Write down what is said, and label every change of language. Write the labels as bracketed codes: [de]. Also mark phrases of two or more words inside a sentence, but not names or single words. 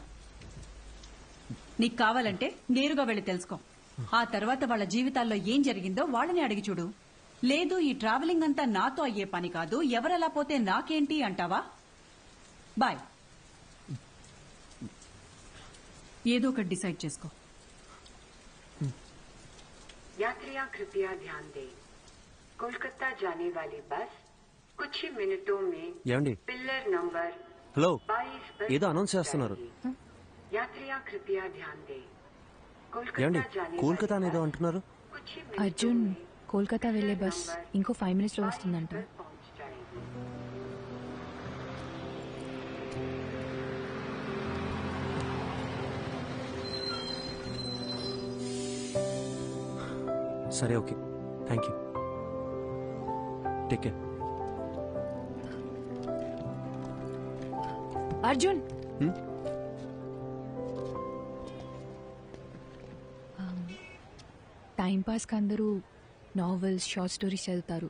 [te] నీకు కావాలంటే నేరుగా వెళ్లి తెలుసుకో. ఆ తర్వాత వాళ్ళ జీవితాల్లో ఏం జరిగిందో వాళ్ళని అడిగి చూడు. లేదు, ఈ ట్రావెలింగ్ అంతా నాతో అయ్యే పని కాదు, ఎవరెలా పోతే నాకేంటి అంటావా? బాయ్. ఏదో ఒకటి డిసైడ్ చేసుకో. [hi] यात्रियां कृपया ध्यान दें, कोलकाता जाने वाली बस कुछ ही मिनटों में [te] ఏమండి? [en] pillar number [te] హలో, [hi] 22 पर [te] ఏదో అనౌన్స్ చేస్తున్నారు. [hi] जाएगी। यात्रियां कृपया ध्यान दें, [te] ఏమండి? [hi] कोलकाता जाने [te] కోల్కతా [hi] वाली [te] అనేదో [hi] बस [te] అంటున్నారు. [hi] कुछ ही मिनटों [te] అర్జున్, [hi] में [te] కోల్కతా వెళ్లే బస్ ఇంకో 5 minutes లో 22 వస్తుందంట. [hi] पर पहुंच जाएगी। [te] సరే, ఓకే, [en] thank you. take care. [te] అర్జున్, టైం పాస్కి అందరూ నావెల్స్, [en] short stories [te] చదువుతారు.